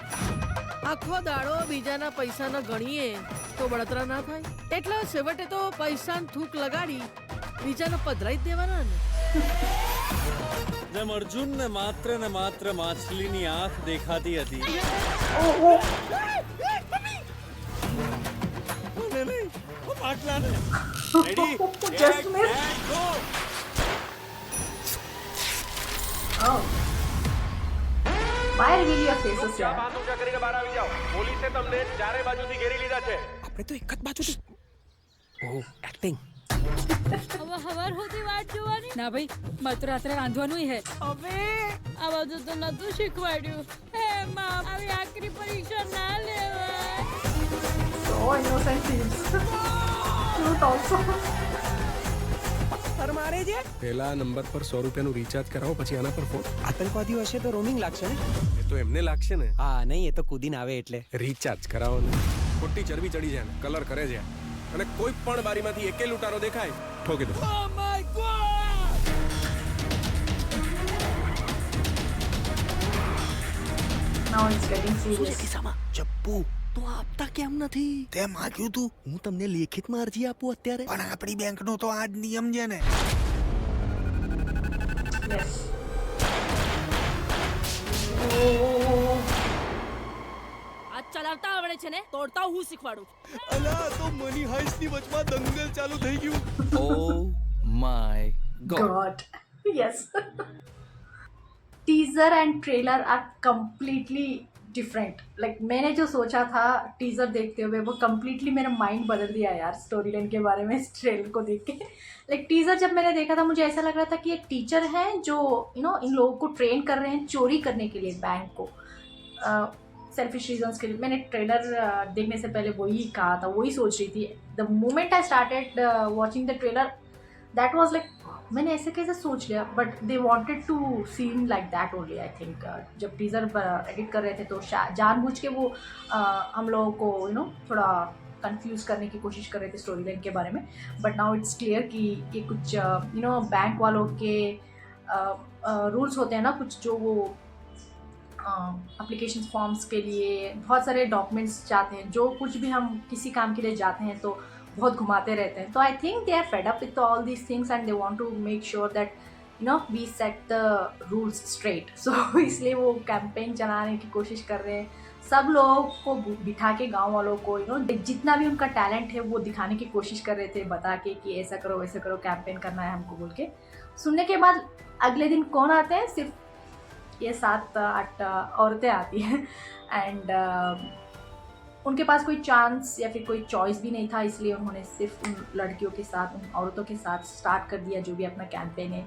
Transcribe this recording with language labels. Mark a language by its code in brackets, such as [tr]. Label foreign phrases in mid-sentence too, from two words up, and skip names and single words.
[gu] આખો દાડો બીજાના પૈસાના ગણીએ તો બળતરા ના થાય, એટલે છેવટે તો પૈસાનું થૂક લગાડી બીજાને પધરાઈ જ દેવાના ને। જેમ અર્જુનને માત્ર માછલીની આંખ દેખાતી હતી, મને નહીં, ઓ માટલાને। રેડી? [en] Just miss. [gu] ગો! Oh. [en] Why reveal your faces here? [gu] બાંધુજા કરીને બહાર આવી જાઓ। પોલીસે તમને ચારે બાજુથી ઘેરી લીધા છે। આપણે તો એક જ બાજુથી [en] oh acting [gu] હવે હવાર સુધી વાટ જોવાની ના ભાઈ, મારે તો રાત્રે રાંધવાનું હે। હવે આ બધું તો નતું શીખવાડ્યું। હે માં, આવી આખરી પરીક્ષા ના લેવાય। [en] So innocent seems. Cute also. [gu] મારે છે પહેલા નંબર પર 100 રૂપિયાનું રિચાર્જ કરાવો, પછી આના પર ફોન। આતંકવાદીઓ હશે તો રોમિંગ લાગશે ને? એ તો એમને લાગશે ને। હા નહીં, એ તો કૂદીને આવે એટલે રિચાર્જ કરાવો ને। ખોટી ચરબી ચડી જાય ને, કલર કરે છે, અને કોઈ પણ બારીમાંથી એકે લૂંટારો દેખાય ઠોકી દો। [en] Oh my God! Now it's getting serious. [gu] કિસ્સામાં જપ્પુ તો આપતા કેમ નથી? તે માગ્યું તું, હું તમને લેખિતમાં અરજી આપું અત્યારે? પણ આપણી બેંકનો તો આ જ નિયમ છે ને। [en] Yes. [gu] આ ચલાવતા આવડે છે ને, તોડતા હું શીખવાડું। અલા તો મની હાઈસ્ટની વચમાં દંગલ ચાલુ થઈ ગયું। [en] Oh my God. Yes. Teaser and trailer are completely different. [hi] Like मैंने जो सोचा था टीजर देखते हुए वो completely मेरा माइंड बदल दिया यार [en] story line [hi] के बारे में इस ट्रेलर को देख के। [en] like teaser [hi] जब मैंने देखा था मुझे ऐसा लग रहा था कि एक टीचर है जो इन लोगों को ट्रेन कर रहे हैं चोरी करने के लिए बैंक को, [en] selfish reasons [hi] के लिए। मैंने ट्रेलर देखने से पहले वही कहा था, वही सोच रही थी। [en] The moment I started watching the trailer that was like, [hi] मैंने ऐसे कैसे सोच लिया, [en] but they wanted to seen like that only I think. [hi] जब टीज़र एडिट कर रहे थे तो जानबूझ के वो हम लोगों को थोड़ा कंफ्यूज करने की कोशिश कर रहे थे [en] story line [hi] के बारे में। [en] but now it's clear [hi] कि ये कुछ बैंक वालों के रूल्स होते हैं ना कुछ, जो वो [en] application forms [hi] के लिए बहुत सारे डॉक्यूमेंट्स चाहते हैं। जो कुछ भी हम किसी काम के लिए जाते हैं तो बहुत घुमाते रहते हैं। [en] तो I think they are fed up with all these things and they want to make sure that we set the rules straight। [hi] सो इसलिए वो कैंपेन चलाने की कोशिश कर रहे हैं, सब लोगों को बिठा के, गांव वालों को जितना भी उनका टैलेंट है वो दिखाने की कोशिश कर रहे थे, बता के कि ऐसा करो वैसा करो, कैंपेन करना है हमको बोल के। सुनने के बाद अगले दिन कौन आते हैं? सिर्फ ये 7-8 औरतें आती हैं एंड उनके पास कोई चांस या फिर कोई चॉइस भी नहीं था, इसलिए उन्होंने सिर्फ उन लड़कियों के साथ, उन औरतों के साथ स्टार्ट कर दिया जो भी अपना कैंपेन है।